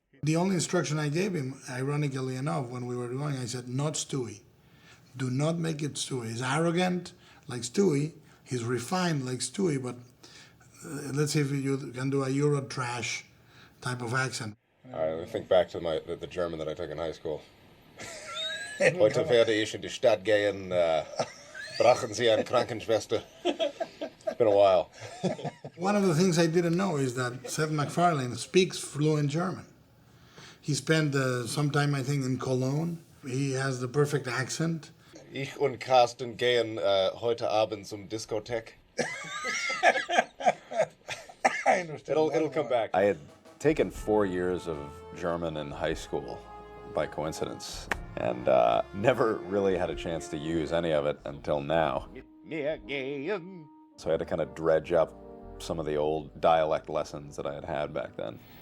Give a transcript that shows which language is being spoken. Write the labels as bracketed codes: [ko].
[en] The only instruction I gave him, ironically enough, when we were going, I said, not Stewie. Do not make it Stewie. He's arrogant like Stewie. He's refined like Stewie, but let's see if you can do a Euro trash type of accent. All right, let me think back to the German that I took in high school. [de] Heute werde ich in die Stadt gehen, brachen Sie eine Krankenschwester. [en] It's been a while. One of the things I didn't know is that Seth MacFarlane speaks fluent German. He spent some time, I think, in Cologne. He has the perfect accent. [de] Ich und Carsten gehen heute Abend zum Diskothek. [en] I understand. It'll come back. I had taken 4 years of German in high school by coincidence, and never really had a chance to use any of it until now. So I had to kind of dredge up some of the old dialect lessons that I had had back then.